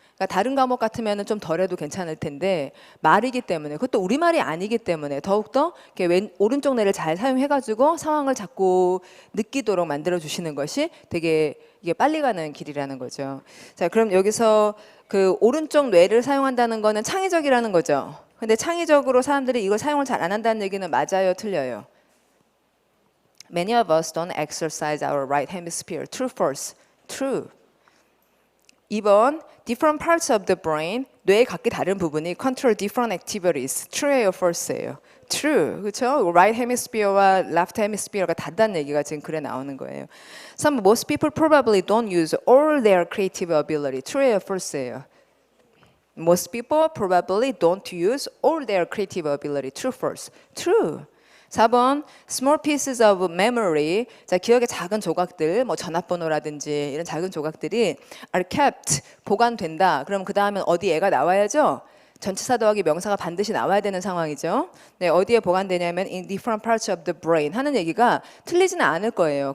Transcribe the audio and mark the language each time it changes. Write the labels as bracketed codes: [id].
[ko] 그러니까 다른 과목 같으면 좀 덜해도 괜찮을 텐데 말이기 때문에 그것도 우리말이 아니기 때문에 더욱더 오른쪽 뇌를 잘 사용해가지고 상황을 자꾸 느끼도록 만들어주시는 것이 되게 이게 빨리 가는 길이라는 거죠. 자, 그럼 여기서 그 오른쪽 뇌를 사용한다는 거는 창의적이라는 거죠. 근데 창의적으로 사람들이 이걸 사용을 잘 안 한다는 얘기는 맞아요, 틀려요? [en] Many of us don't exercise our right hemisphere. True, false? True. 2번 different parts of the brain 뇌의 각기 다른 부분이 control different activities. true예요, false예요? true. 그렇죠? [ko] right hemisphere와 left hemisphere가 다르다는 얘기가 지금 글에 나오는 거예요. [en] most people probably don't use all their creative ability. true예요, false예요? most people probably don't use all their creative ability. true, false? true. 4번 small pieces of memory. [ko] 자, 기억의 작은 조각들, 뭐 전화번호라든지 이런 작은 조각들이 are kept, 보관된다. 그럼 그 다음엔 어디 애가 나와야죠? 전치사 더하기 명사가 반드시 나와야 되는 상황이죠. 네, 어디에 보관되냐면 in different parts of the brain 하는 얘기가 틀리지는 않을 거예요.